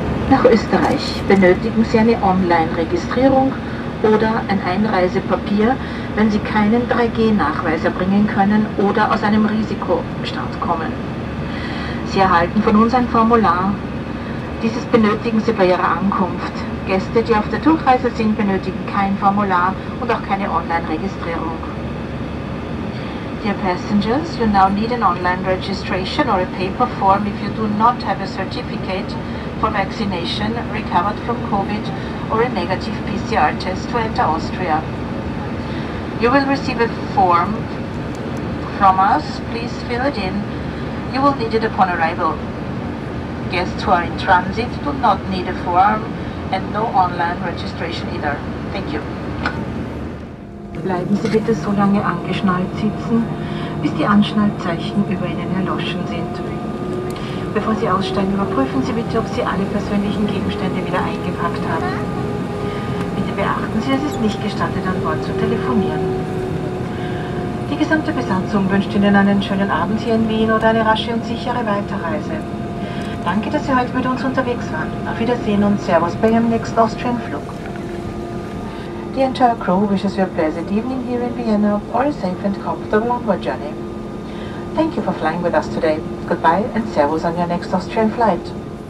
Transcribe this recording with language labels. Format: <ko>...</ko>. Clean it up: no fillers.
<de>Nach Österreich benötigen Sie eine Online-Registrierung oder ein Einreisepapier, wenn Sie keinen 3G-Nachweis erbringen können oder aus einem Risikostaat kommen. Sie erhalten von uns ein Formular. Dieses benötigen Sie bei Ihrer Ankunft. Gäste, die auf der Durchreise sind, benötigen kein Formular und auch keine Online-Registrierung.</de> <en>Dear passengers, you now need an online registration or a paper form if you do not have a certificate for vaccination, recovered from COVID, or a negative PCR test to enter Austria. You will receive a form from us. Please fill it in. You will need it upon arrival. Guests who are in transit do not need a form and no online registration either. Thank you.</en> <de>Bleiben Sie bitte so lange angeschnallt sitzen, bis die Anschnallzeichen über Ihnen erloschen sind. Bevor Sie aussteigen, überprüfen Sie bitte, ob Sie alle persönlichen Gegenstände wieder eingepackt haben. Bitte beachten Sie, es ist nicht gestattet, an Bord zu telefonieren. Die gesamte Besatzung wünscht Ihnen einen schönen Abend hier in Wien oder eine rasche und sichere Weiterreise. Danke, dass Sie heute mit uns unterwegs waren. Auf Wiedersehen und Servus bei Ihrem nächsten Austrian-Flug.</de> <en>The entire crew wishes you a pleasant evening here in Vienna or a safe and comfortable onward journey. Thank you for flying with us today. Goodbye and servus on your next Austrian flight.</en>